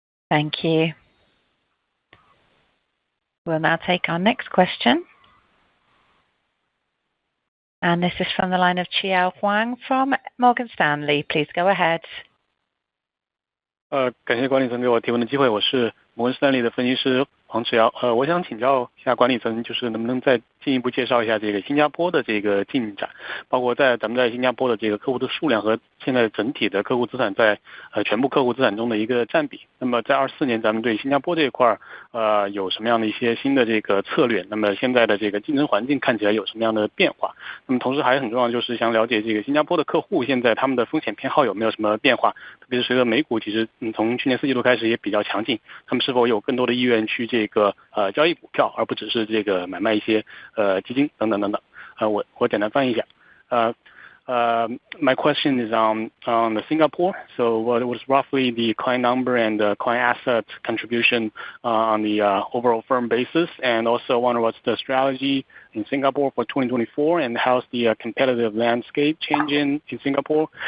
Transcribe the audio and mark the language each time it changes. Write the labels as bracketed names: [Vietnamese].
[English] Thank you. We'll now take our next question. And this is from the line of Chiao Huang from Morgan Stanley. Please go ahead. [Chinese] 感谢管理层给我提问的机会，我是摩根士丹利的分析师黄志尧。我想请教一下管理层，就是能不能再进一步介绍一下这个新加坡的这个进展，包括咱们在新加坡的这个客户的数量和现在整体的客户资产在全部客户资产中的一个占比。那么在24年，咱们对新加坡这一块有什么样的一些新的这个策略？那么现在的这个竞争环境看起来有什么样的变化？那么同时还很重要，就是想了解这个新加坡的客户现在他们的风险偏好有没有什么变化？特别是随着美股其实从去年4季度开始也比较强劲，他们是否有更多的意愿去这个交易股票，而不只是这个买卖一些基金等等等等。我简单翻译一下。 [English] My question is on the Singapore. So what was roughly the client number and the client asset contribution on the overall firm basis? And also wonder what's the strategy in Singapore for 2024 and how's the competitive landscape changing in Singapore?